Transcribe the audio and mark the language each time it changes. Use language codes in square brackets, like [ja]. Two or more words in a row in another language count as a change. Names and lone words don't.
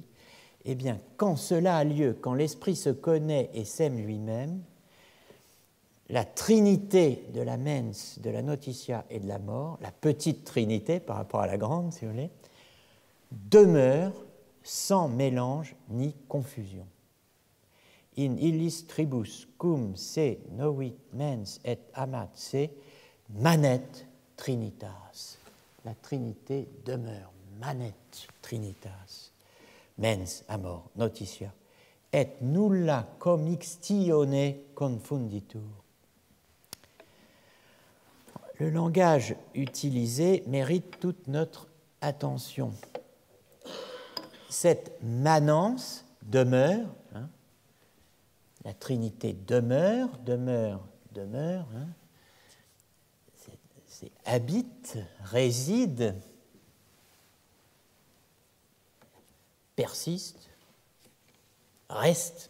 [fr] Eh bien, quand cela a lieu, quand l'esprit se connaît et s'aime lui-même, la trinité de la mens, de la notitia et de la mort, la petite trinité par rapport à la grande, si vous voulez, demeure sans mélange ni confusion. [la] In illis tribus cum se novit mens et amat se manet trinitas. [fr] La trinité demeure, [la] manet trinitas. Mens, amor, notitia, et nulla commixtione confunditur. [fr] Le langage utilisé mérite toute notre attention. cette manence demeure, hein, la Trinité demeure, hein, c'est habite, réside, persiste, reste.